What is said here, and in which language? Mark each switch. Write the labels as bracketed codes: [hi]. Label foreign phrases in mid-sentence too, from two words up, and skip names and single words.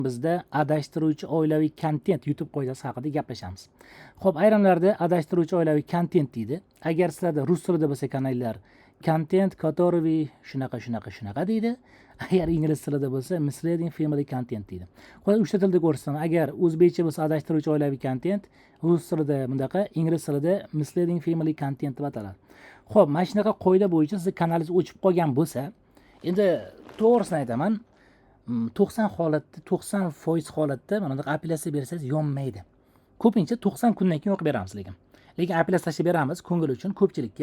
[uz] Bizda adashtiruvchi oilaviy kontent YouTube qoidasi haqida gaplashamiz. Xo'p, ayrimlarda adashtiruvchi oilaviy kontent deydi. Agar sizlarda rus tilida bo'lsa kanallar content, который shunaqa deydi. Agar ingliz tilida bo'lsa [en] misleading family content [uz] deydi. Xo'p, uchta tilda ko'rsam, agar o'zbekcha bo'lsa adashtiruvchi oilaviy kontent, rus tilida bundaqa, ingliz tilida [en] misleading family content [uz] deb ataladi. Xo'p, mana shunaqa qoida bo'yicha siz kanalingiz o'chib qolgan bo'lsa, endi to'g'risini aytaman, 90% holatda mana bunday apellyatsiya bersangiz yonmaydi. Ko'pincha 90 kundan keyin yoqib beramiz lekin apellyatsiya tashlab beramiz ko'ngil uchun ko'pchilikka.